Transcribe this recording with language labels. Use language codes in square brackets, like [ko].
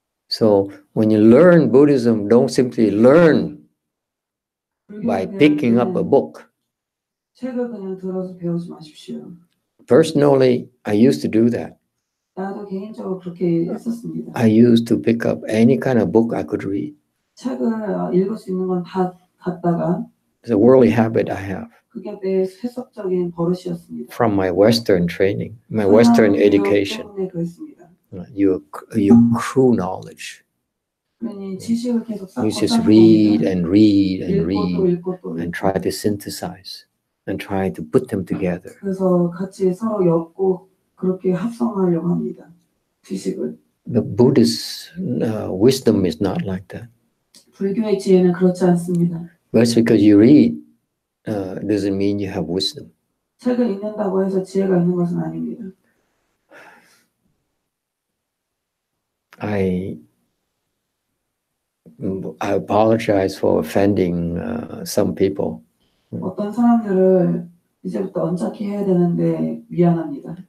[en] So when you learn Buddhism, don't simply learn by picking up a book. [ko] 책을 그냥 들어서 배우지 마십시오. [en] Personally, I used to do that. [ko] 나도 개인적으로 그렇게 했었습니다. [en] I used to pick up any kind of book I could read. [ko] 책을 읽을 수 있는 건 다 갖다가 [en] It's a worldly habit I have [ko] 그게 내 세속적인 버릇이었습니다. [en] from my Western training, my Western education. [ko] 때문에 그랬습니다. [en] You accrue knowledge. [ko] 그러니 지식을 계속 쌓고 [en] You just read and read and read [ko] 읽고 또 [en] and try to synthesize and try to put them together. [ko] 그래서 같이 서로 엮고 그렇게 합성하려고 합니다. 지식을. [en] The Buddhist wisdom is not like that. [ko] 불교의 지혜는 그렇지 않습니다. [en] Just because you read doesn't mean you have wisdom. [ko] 책을 읽는다고 해서 지혜가 있는 것은 아닙니다. [en] I apologize for offending some people. [ko] 어떤 사람들을 이제부터 언짢게 해야 되는데 미안합니다.